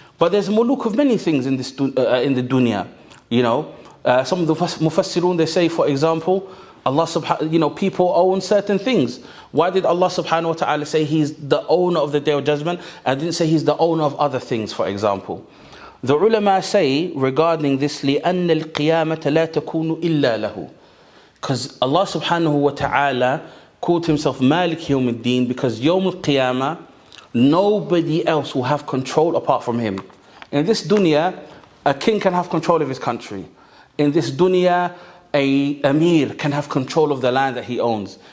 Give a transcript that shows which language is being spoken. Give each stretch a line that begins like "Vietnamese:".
English: But there's muluk of many things in the dunya, you know. Some of the mufassirun, they say, for example, Allah people own certain things. Why did Allah subhanahu wa ta'ala say he's the owner of the Day of Judgment and didn't say he's the owner of other things, for example? The ulama say regarding this,
Arabic: لِأَنَّ الْقِيَامَةَ لَا تَكُونُ إِلَّا لَهُ.
English: Because Allah subhanahu wa ta'ala called himself Malik Yawm al-Din, because Yawm al-Qiyamah, nobody else will have control apart from him. In this dunya, a king can have control of his country. In this dunya, a emir can have control of the land that he owns.